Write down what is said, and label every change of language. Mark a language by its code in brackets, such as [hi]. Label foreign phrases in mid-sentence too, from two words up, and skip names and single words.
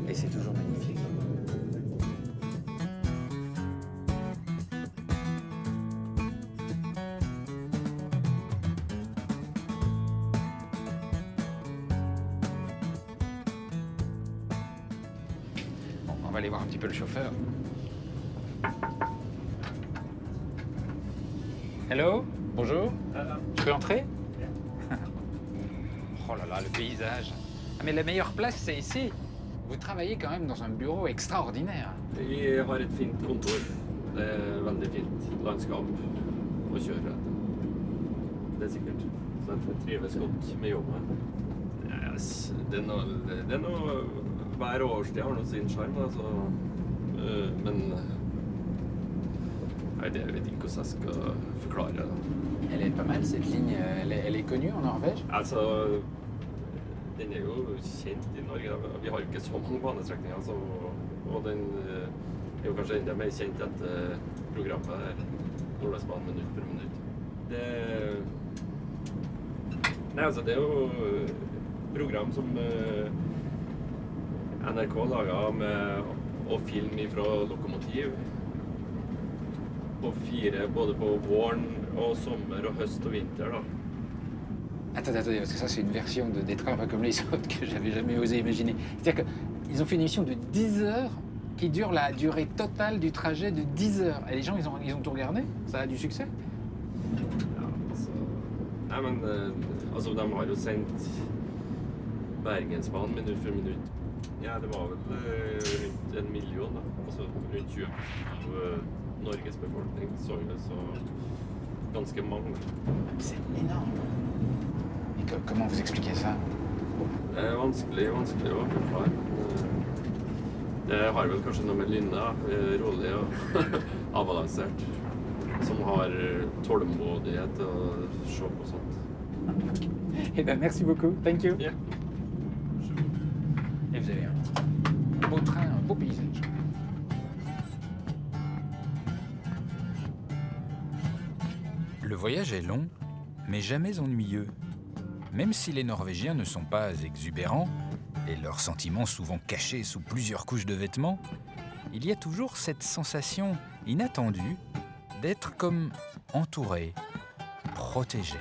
[fr] Et c'est toujours magnifique. Bon, on va aller voir un petit peu le chauffeur. Hello, bonjour. Je peux entrer? Oh là là, le paysage. Ah, mais la meilleure place, c'est ici. Vous travaillez quand même dans un bureau extraordinaire. [no] Vi har et fint kontor. Det veldig fint landskap å kjøre. Det sikkert. Så jeg trives godt med jobben. Yes, det er noe hver årstid har noe sin sjarm, altså. Men jeg vet ikke hvordan jeg skal forklare det. [fr] Elle est pas mal, cette ligne. Elle est connue en Norvège? [no] Altså, den er jo kjent i Norge. Vi har jo ikke så mange banestrekninger, altså, og den er jo kanskje enda mer kjent etter programmet her, Nordlandsbanen minutt for minutt. Nei, altså, det er jo program som NRK laget med å filme fra lokomotiv. På 4, både på våren og sommer og høst og vinter, da. [fr] Attendez, parce que ça, c'est une version des trains pas comme les autres que j'avais jamais osé imaginer. C'est-à-dire qu'ils ont fait une émission de 10 heures qui dure la durée totale du trajet de 10 heures. Et les gens, ils ont tout regardé? Ça a du succès? [no] Ja, altså... Nei, men altså, de har jo sendt Bergensbanen minutt for minutt. Ja, det var vel rundt 1 million, da. Altså rundt 20% av Norges befolkning så det, så ganske mange. [fr] C'est énorme. Et comment vous expliquez ça? [no] Det er vanskelig å forklare. Det har vel kanskje noe med Lynna, rolig og avbalansert, som har tålmodighet å se på sånt. [fr] Eh ben, merci beaucoup. [en] Thank you. Yeah. [fr] Et vous avez un beau train, un beau paysage. Le voyage est long, mais jamais ennuyeux. Même si les Norvégiens ne sont pas exubérants, et leurs sentiments souvent cachés sous plusieurs couches de vêtements, il y a toujours cette sensation inattendue d'être comme entouré, protégé.